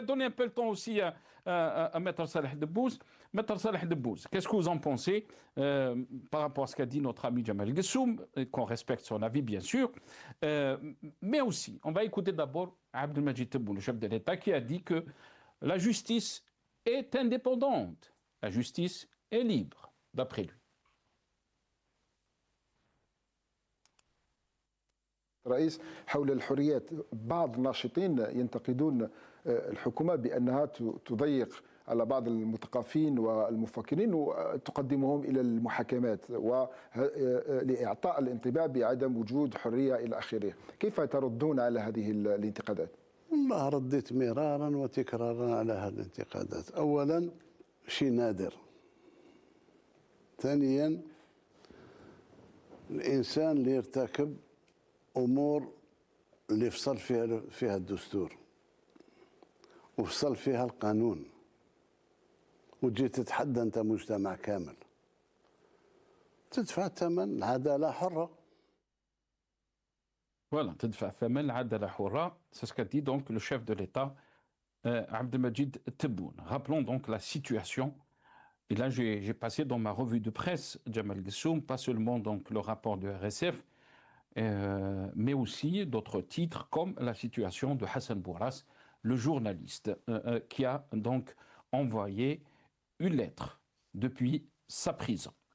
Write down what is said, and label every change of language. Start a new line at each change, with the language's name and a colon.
French: va donner un peu le temps aussi à Maître Salah Debbouz. Maître Salah Debbouz, qu'est-ce que vous en pensez par rapport à ce qu'a dit notre ami Jamal Gessoum, qu'on respecte son avis bien sûr, mais aussi, on va écouter d'abord Abdelmajid Tebboune, le chef de l'État, qui a dit que la justice est indépendante, la justice est libre, d'après lui.
Arabic: رئيس حول الحريات بعض الناشطين ينتقدون الحكومة بأنها تضيق على بعض المثقفين والمفكرين وتقدمهم إلى المحاكمات ولإعطاء الانطباع بعدم وجود حرية إلى آخره. كيف تردون على هذه الانتقادات؟ والله رديت مرارا وتكرارا على هذه الانتقادات. أولا شيء نادر. ثانيا الإنسان اللي يرتكب أمور اللي فصل فيها الدستور وفصل فيها القانون وتجي تتحدى أنت مجتمع كامل تدفع الثمن. العدالة حرة.
French: Voilà,
Arabic: تدفع ثمن العدالة حرة,
French: c'est ce qu'a dit donc le chef de l'État, Abdelmajid Tebboune. Rappelons donc la situation. Et là, j'ai passé dans ma revue de presse, Jamal Gessoum, pas seulement donc le rapport de RSF, mais aussi d'autres titres comme la situation de Hassan Bourras, le journaliste, qui a donc envoyé une lettre depuis sa prison.